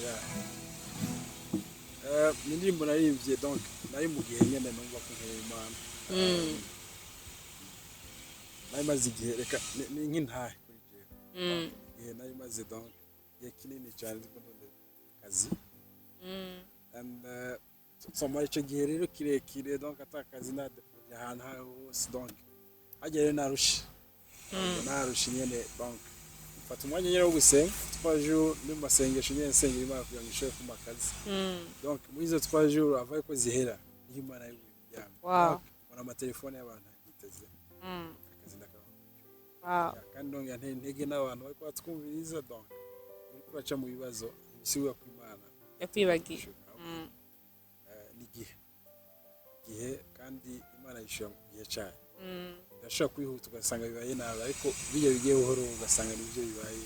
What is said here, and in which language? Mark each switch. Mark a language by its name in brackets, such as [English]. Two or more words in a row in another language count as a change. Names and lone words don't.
[Rundi] Ni indirimbo narivye donc nari mu gihe nyene numva ko nkeye Imana. Nari maze igihe reka ni nk'intahe kuri jewe. Igihe nari maze donc igihe kinini cyane ndiko ndonde kazi. [English] And so [Rundi] muri icyo gihe rero kirekire donc atakazi na ahantu hose donc hagere narusha nyene donc mfata umwanya nyene wo gusenga 3 jours ni masengesho nyene nsengera Imana kugira ngo ishobore kumpa akazi. Donc muri izo 3 jours avaye ko zihera Imana y'ubuyama. Wow. Ona amatelefone y'abantu yiteze. Akazi ndakaba. Wow. Kandi donc ntege n'abantu bari kwatwumviriza donc uri kwaca mu bibazo bisiwe ku Imana yakwibagiye. Igihe kandi Imana yishura mu gihe cyane. Ndashaka kwihuta ugasanga bibaye nabi ariko bijye bigiye buhoro ugasanga nibyo bibaye.